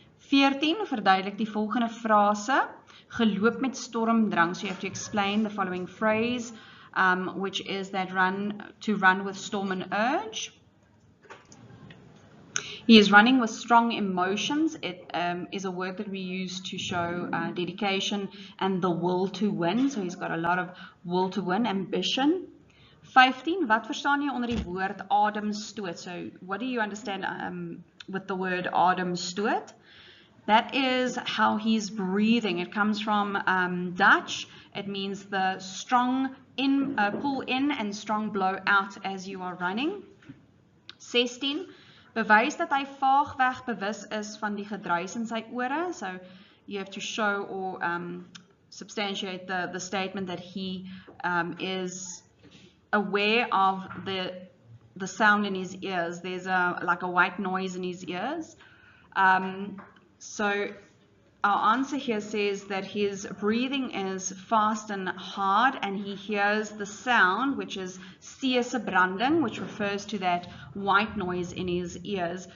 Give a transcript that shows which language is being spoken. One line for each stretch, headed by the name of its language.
Afrikaans: 14, verduidelik die volgende frase, geloop met stormdrang,
English: so you have to explain the following phrase, which is that to run with storm and urge. He is running with strong emotions. It is a word that we use to show dedication and the will to win. So he's got a lot of will to win, ambition.
Afrikaans: 15, wat verstaan jy onder die woord ademstoot?
English: So what do you understand with the word ademstoot? That is how he's breathing. It comes from Dutch. It means the strong pull in and strong blow out as you are running.
Afrikaans: 16, bewys dat hy vaagweg bewus is van die gedruis in sy ore.
English: So you have to show or substantiate the statement that he is aware of the sound in his ears. There's like a white noise in his ears. So our answer here says that his breathing is fast and hard, and he hears the sound, which is seesebranding, which refers to that white noise in his ears.